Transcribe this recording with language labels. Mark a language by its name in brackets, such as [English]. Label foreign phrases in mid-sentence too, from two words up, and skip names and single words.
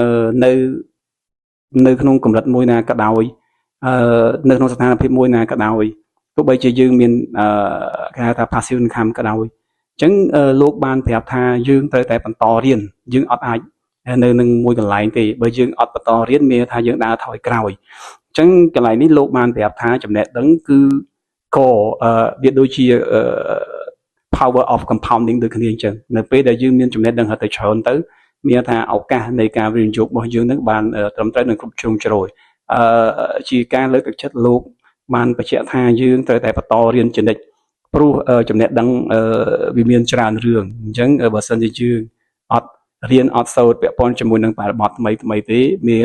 [Khmer] នៅក្នុងកម្រិតមួយណាក៏ដោយនៅក្នុងស្ថានភាពមួយណាក៏ដោយទោះបីជាយើងមានគេហៅថា [English] passive income [Khmer] ក៏ដោយអញ្ចឹងលោកបានប្រាប់ថាយើងត្រូវតែបន្តរៀនយើងអត់អាចនៅនឹងមួយកន្លែងទេបើយើងអត់បន្តរៀនមានថាយើងដើរថយក្រោយអញ្ចឹងកន្លែងនេះលោកបានប្រាប់ថាចំណេះដឹង គឺក៏វាដូចជា [English] power of compounding [Khmer] ដូចគ្នាអញ្ចឹងនៅពេលដែលយើងមានចំណេះដឹងទៅច្រើនទៅមានថាឱកាសនៃការវិនិយោគរបស់យើងនឹងបានត្រឹមត្រូវនិងគ្រប់ជ្រុងជ្រោយជាការលើកទឹកចិត្តលោកបានបញ្ជាក់ថា យើងត្រូវតែបន្តរៀនជានិច្ចព្រោះចំណេះដឹងវាមានច្រើនរឿងអញ្ចឹងបើសិនជាយើងអត់រៀនអត់សូត្រពាក់ព័ន្ធជាមួយនឹងបរិបទថ្មីទេមាន